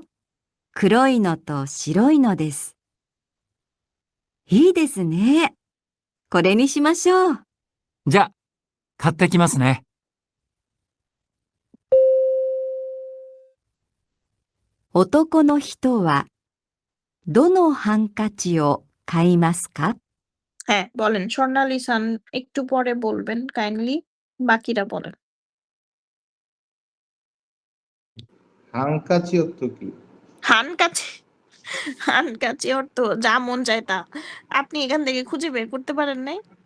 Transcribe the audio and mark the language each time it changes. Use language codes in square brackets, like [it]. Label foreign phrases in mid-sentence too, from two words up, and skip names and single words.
[ja] 黒いのと白いのです。いいですね。これにしましょう。じゃあ、買ってきますね。男の人はどのハンカチを買いますか？ [bn] হ্যাঁ বলেন স্বর্ণালী সান, একটু পরে বলবেন কাইন্ডলি, বাকিরা বলেন। হাঙ্কাচি অর্থ কি? হানকাচি, হানকাচি অর্থ যা মন চায় তা। আপনি এখান থেকে খুঁজে বের করতে পারেন নাই?